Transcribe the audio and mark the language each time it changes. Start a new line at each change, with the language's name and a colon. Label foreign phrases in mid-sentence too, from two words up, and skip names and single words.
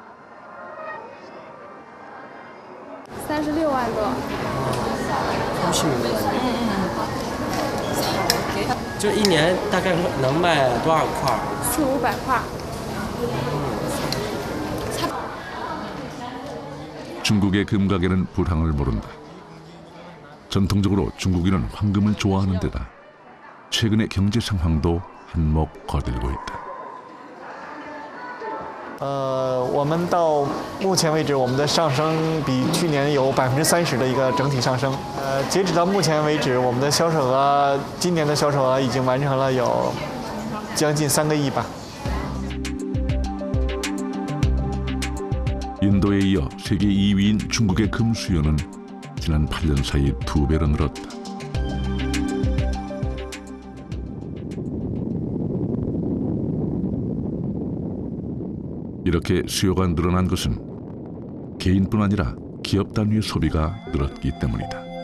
Chinese: 36 万多。就一年大概能卖多少块？400~500块。
Korean: 중국의 금 가게는 불황을 모른다. 전통적으로 중국인은 황금을 좋아하는 데다 최근의 경제 상황도 한몫 거들고 있다.
Chinese: 我们到目前为止，我们的上升比去年有30%的一个整体上升。截止到目前为止，我们的销售额，今年的销售额已经完成了有将近3个亿吧。
Korean: 인도에 이어 세계 2위인 중국의 금 수요는 지난 8년 사이 2배로 늘었다. 이렇게 수요가 늘어난 것은 개인뿐 아니라 기업 단위의 소비가 늘었기 때문이다.